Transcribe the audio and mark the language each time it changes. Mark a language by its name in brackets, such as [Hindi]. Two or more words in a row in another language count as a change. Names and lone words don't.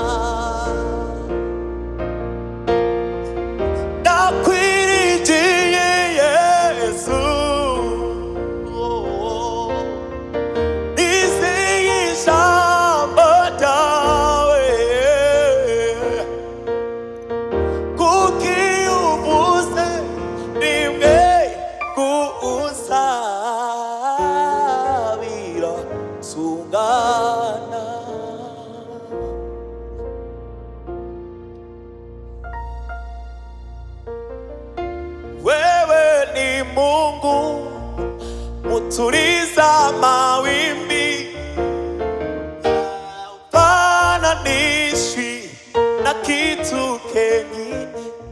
[Kinyarwanda] Ndakwirigiye Yesu, nizeye ijambo ryawe, kuko iyo uvuze rimwe gusa biratungana. [Swahili] Wewe ni Mungu mutuliza mawimbi, haufananishwi na kitu kingine.